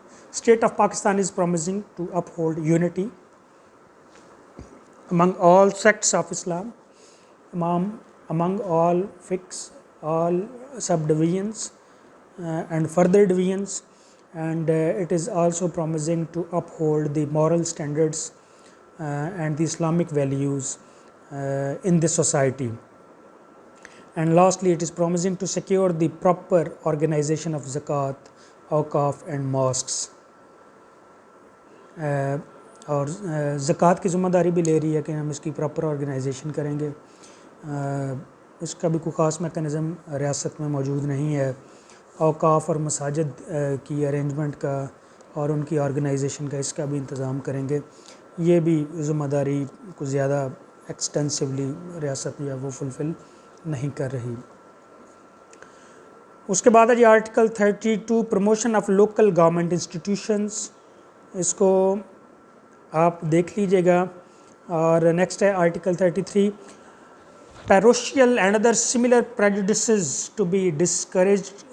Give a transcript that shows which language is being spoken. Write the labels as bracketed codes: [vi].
[en] State of Pakistan is promising to uphold unity among all sects of Islam, among all fiqhs, all subdivisions and further divisions, and it is also promising to uphold the moral standards and the Islamic values in the society. And lastly, it is promising to secure the proper organization of zakat, awqaf and mosques. [ur] اور زکوٰۃ کی ذمہ داری بھی لے رہی ہے کہ ہم اس کی پراپر آرگنائزیشن کریں گے. اس کا بھی کوئی خاص میکانزم ریاست میں موجود نہیں ہے. اوقاف اور مساجد کی ارینجمنٹ کا اور ان کی آرگنائزیشن کا اس کا بھی انتظام کریں گے. یہ بھی ذمہ داری کو زیادہ ایکسٹینسولی ریاست یا وہ فلفل نہیں کر رہی. اس کے بعد ہے جی article 32 promotion of local government institutions. اس کو آپ دیکھ لیجئے گا. اور نیکسٹ ہے [en] Article 33 parochial and other similar prejudices to be discouraged.